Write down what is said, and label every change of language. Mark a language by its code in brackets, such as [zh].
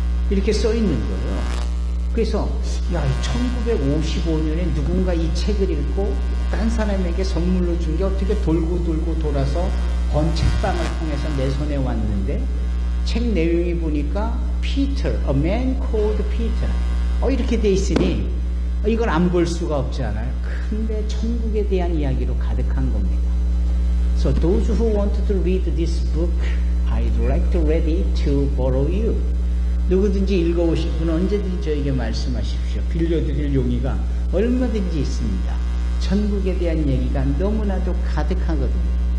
[ko] 이렇게 써 있는 거예요. 그래서 1955년에 누군가 이 책을 읽고 딴 사람에게 선물로 준 게 어떻게 돌고 돌아서 번 책방을 통해서 내 손에 왔는데 책 내용이 보니까 Peter, a man called Peter. 이렇게 돼 있으니 이걸 안 볼 수가 없잖아요. 근데 천국에 대한 이야기로 가득한 겁니다. [en] So those who wanted to read this book, I'd like to ready to borrow you. [ko] 누구든지 읽어보실 분은 언제든지 저에게 말씀하십시오. 빌려드릴 용의가 얼마든지 있습니다. 천국에 대한 얘기가 너무나도 가득하거든요.